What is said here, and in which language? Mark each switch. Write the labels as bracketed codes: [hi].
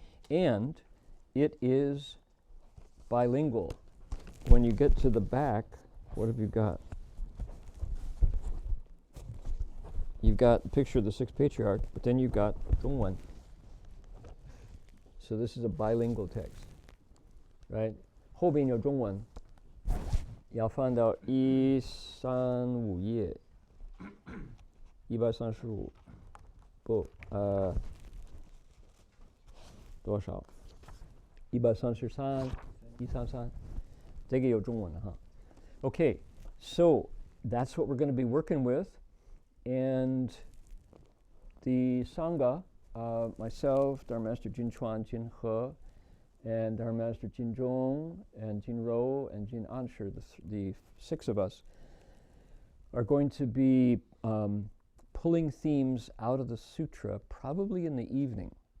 [en] And it is bilingual. When you get to the back, what have you got? You've got a picture of the Sixth Patriarch, but then you've got Zhongwen. So this is a bilingual text, right? [zh] 后边有中文，要翻到135页，135不多少？133、133，这个有中文的哈。 [en] Okay, so that's what we're going to be working with, and the Sangha, myself, Dharma Master Jin Chuan, Jin He, and Dharma Master Jin Zhong, and Jin Ro, and Jin Ansher, the 6 of us, are going to be pulling themes out of the sutra, probably in the evening.